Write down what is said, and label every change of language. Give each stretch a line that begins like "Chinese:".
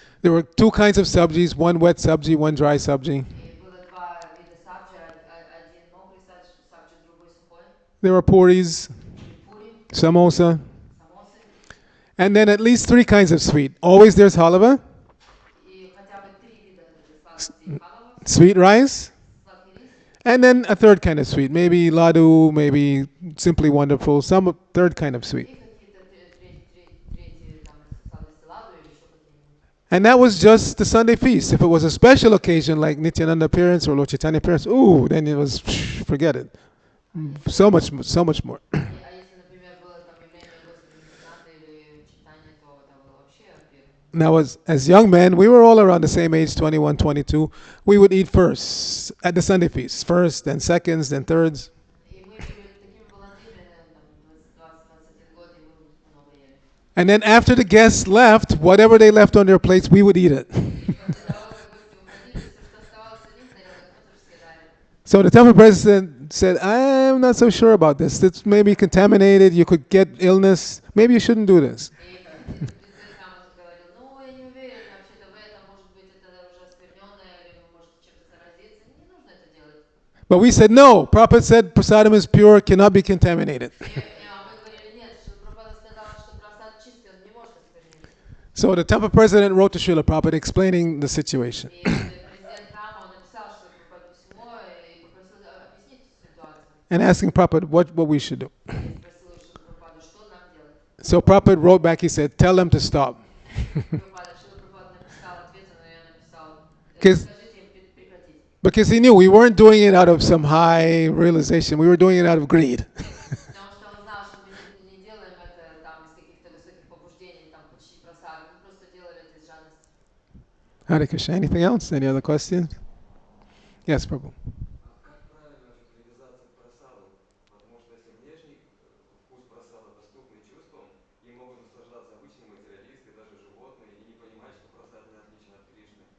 English: There were two kinds of sabjis, one wet sabji, one dry sabji.
Russian: И было два вида сабджи, один мокрый сабджи, другой сухой.
English: There were puris,
Russian: Были пури,
English: samosa,
Russian: самосы.
English: and then at least three kinds of sweet. Always there's halava,
Russian: И хотя бы три вида сладостей халава,
English: sweet rice,
Russian: сладкий рис,
English: and then a third kind of sweet. Maybe ladu, maybe simply wonderful, some third kind of sweet.
Russian: и какие-то третьи там сладости ладу или еще какие-нибудь.
English: And that was just the Sunday feast. If it was a special occasion like Nityananda appearance or Lord Chaitanya appearance, ooh, then it was, forget it. So much more.
Russian: А если, например, было там явление Господа Нитянанды или читание, то это было вообще пир.
English: Now, as young men, we were all around the same age, 21, 22. We would eat first at the Sunday feast, first, then seconds, then thirds.
Russian: И мы были такими молодыми, там, 20-21 год, и мы много ели.
English: And then after the guests left, whatever they left on their plates, we would eat it.
Russian: И после того, как гости уходили, все, что оставалось у них на тарелках, мы тоже съедали.
English: So the temple president said, I'm not so sure about this. It's maybe contaminated. You could get illness. Maybe you shouldn't do this.
Russian: И президент храма говорил, я не уверен вообще-то в этом, может быть, это уже оскверненное, или вы можете чем-то заразиться. Не нужно это делать.
English: But we said, no. Prabhupada said prasadam is pure, cannot be contaminated.
Russian: Мы говорили, нет, что Прабхупада сказал, что просад чистый, он не может оскверниться.
English: So the temple president wrote to Srila Prabhupada explaining the situation.
Russian: И президент храма, он написал, что Прабхупаде письмо и попросил объяснить ситуацию.
English: And asking Prabhupada what we should do.
Russian: И спросил еще Прабхупаду, что нам делать.
English: So Prabhupada wrote back, he said, tell them to stop.
Russian: Прабхупада написал ответ, но я написал,
English: Because-
Russian: скажите им прекратить.
English: Because he knew we weren't doing it out of some high realization. We were doing it out of greed.
Russian: Потому что он знал, что мы не делаем это там из каких-то высоких побуждений, там почти просад. Мы просто делали это из жадности.
English: Hare Krishna. Anything else? Any other questions? Yes, Prabhu.
Russian: Как правильно привязаться к просаду? Потому что если внешний вкус просада доступный чувствам, им могут наслаждаться обычные материалисты, даже животные, и не понимать, что просад не отличен от Кришны.